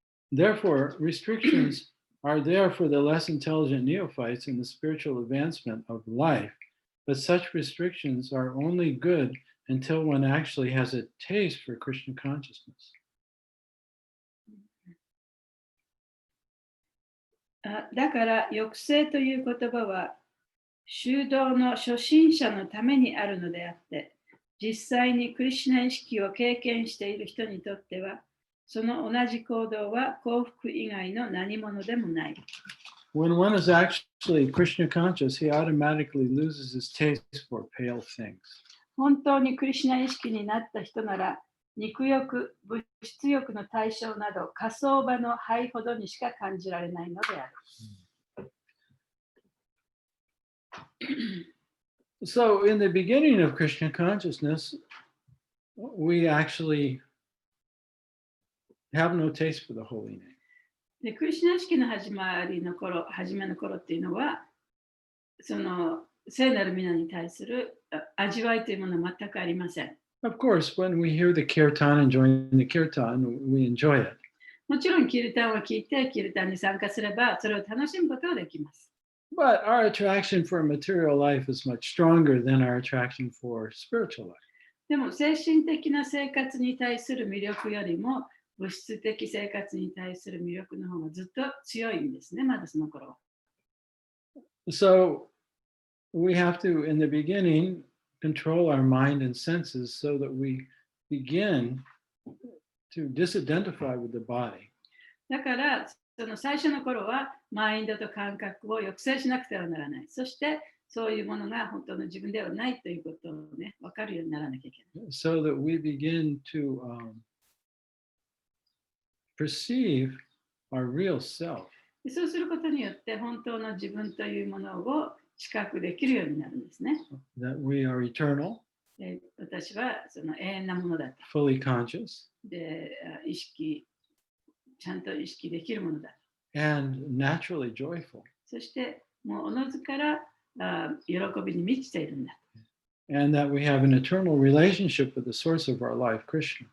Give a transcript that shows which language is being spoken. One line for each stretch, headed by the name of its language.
English: Therefore, restrictions are there for the less intelligent neophytes in the spiritual advancement of life, but such restrictions are only good until one actually has a taste for Krishna consciousness.
Japanese: だから抑制という言葉は修道の初心者のためにあるのであって、実際にクリシュナ意識を経験している人にとっては、その同じ行動は幸福以外の何者でもない。
English: When one is actually Krishna conscious, he automatically loses his taste for pale things.
Japanese: 本当にクリシュナ意識になった人なら、肉欲、物質欲の対象など、火葬場の灰ほどにしか感じられないのである。
English: So, in the beginning of Krishna consciousness, we actually have no taste for the holy name.
Japanese: でクリシュナ意識の初めの頃っていうのは、その聖なる皆に対する味わいというものは全くありません。
English: Of course, when we hear the kirtan and join the kirtan, we enjoy it.
Japanese: もちろん、キルタンを聞いて、キルタンに参加すれば、それを楽しむことができます。
English: But our attraction for material life is much stronger than our attraction for spiritual life.
Japanese: でも、精神的な生活に対する魅力よりも、物質的生活に対する魅力の方がずっと強いんですね、まだその頃は。
English: So, we have to, in the beginning, control our mind and senses so that we begin to disidentify with the body.
Japanese: だから、その最初の頃は、マインドと感覚を抑制しなくてはならない。そして、そういうものが本当の自分ではないということをね、分かるようにならなきゃいけない。
English: So that we begin to perceive our real self.
Japanese: そうすることによって、本当の自分というものを知覚できるようになるんですね。
English: That we are eternal,
Japanese: 私はその永遠なものだと。
English: fully conscious,
Japanese: で、ちゃんと意識できるものだと。
English: and naturally joyful.
Japanese: そして、もうおのずから喜びに満ちているんだ。
English: And that we have an eternal relationship with the source of our life, Krishna.